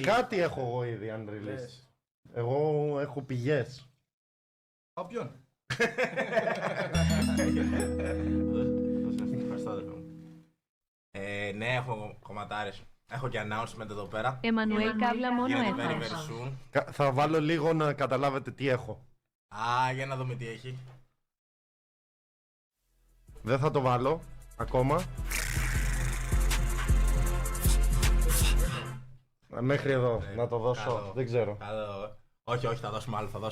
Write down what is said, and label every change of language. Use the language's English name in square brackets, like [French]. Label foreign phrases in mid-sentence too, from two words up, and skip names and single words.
[Greek] Κάτι έχω εγώ ήδη unreleased. Εγώ έχω πηγές. Από ποιον? Ευχαριστώ, αδερφέ μου. Ναι, έχω κομματάρες. Έχω και announcement εδώ πέρα. Εμμανουέλ Καύλα μόνο Γίνεται very έφτασε. [English] very soon. [Greek] Θα βάλω λίγο να καταλάβετε τι έχω. Για να δούμε τι έχει. Δεν θα το βάλω ακόμα. Μέχρι εδώ, να το δώσω, Καλό. δεν ξέρω. Όχι, θα δώσουμε άλλο. Θα